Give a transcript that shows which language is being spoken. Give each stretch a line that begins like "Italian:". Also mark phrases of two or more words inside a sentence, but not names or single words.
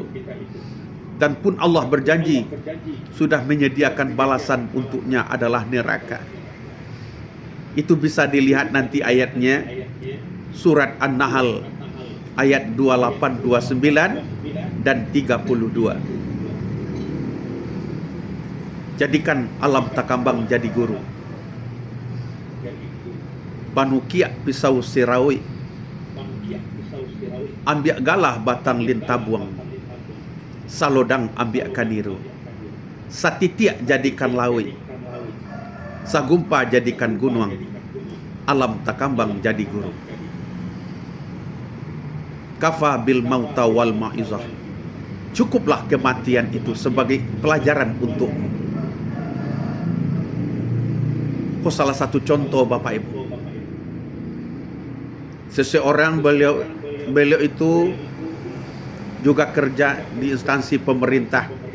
Indonesian: Dan pun Allah berjanji sudah menyediakan balasan untuknya adalah neraka. Itu bisa dilihat nanti ayatnya, surat An-Nahl ayat 28, 29 dan 32. Jadikan
Minangkabau: alam takambang jadi guru. Panukiak pisau sirawi, ambiak galah batang lintabuang, salodang ambiak kaniru, satitiak jadikan lawi, sagumpa jadikan gunung, alam takambang jadi guru.
Arabic: كفى بالموت والموعظة.
Indonesian: Cukuplah kematian itu sebagai pelajaran untukmu. Kok salah satu contoh Bapak Ibu, seseorang beliau itu juga kerja di instansi pemerintah.